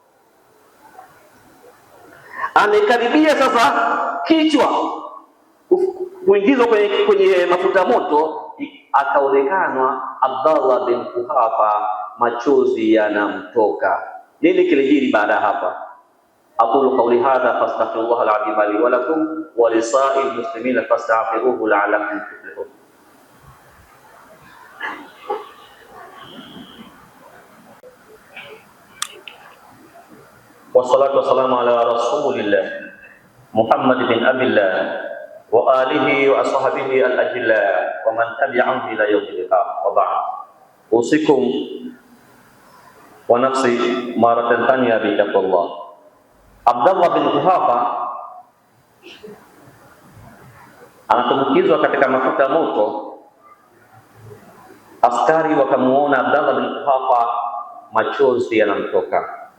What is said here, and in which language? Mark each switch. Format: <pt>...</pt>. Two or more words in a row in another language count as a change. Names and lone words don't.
<sw>Amekaribia sasa kichwa kuingizwa kwenye mafuta moto, akaonekana Abdallah bin Quhafa machozi yanamtoka. Nini kilijiri baada hapa?</sw> <ar>أقول قولي هذا فأستغفر الله العظيم لي ولكم ولسائر المسلمين فاستغفروه لعلكم تفلحون. والصلاة والسلام على رسول الله محمد بن عبد الله وآله وأصحابه الأجلاء ومن تبعهم إلى يوم القيامة، وبعد. أوصيكم ونفسي مرة ثانية بتقوى الله.</ar> <sw>Abdallah bin Quhafa anatumbukizwa katika mafuta moto. Askari wakamuona Abdallah bin Quhafa machozi yanamtoka.</sw>